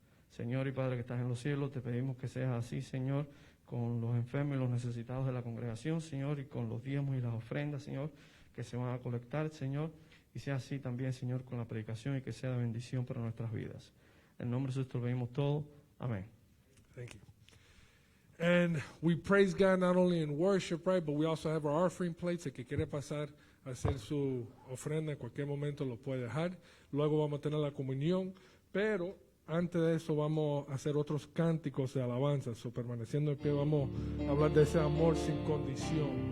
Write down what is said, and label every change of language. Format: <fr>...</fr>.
<es>Señor y Padre que estás en los cielos, te pedimos que seas así, Señor, con los enfermos y los necesitados de la congregación, Señor, y con los diezmos y las ofrendas, Señor, que se van a colectar, Señor, y sea así también, Señor, con la predicación y que sea de bendición para nuestras vidas. En nombre de Jesús te lo pedimos todo. Amén.</es> <en>Thank you. And we praise God not only in worship, right, but we also have our offering plates.</en> <es>El que quiere pasar hacer su ofrenda, en cualquier momento lo puede dejar. Luego vamos a tener la comunión, pero antes de eso vamos a hacer otros cánticos de alabanza. So, permaneciendo en pie, vamos a hablar de ese amor sin condición.</es>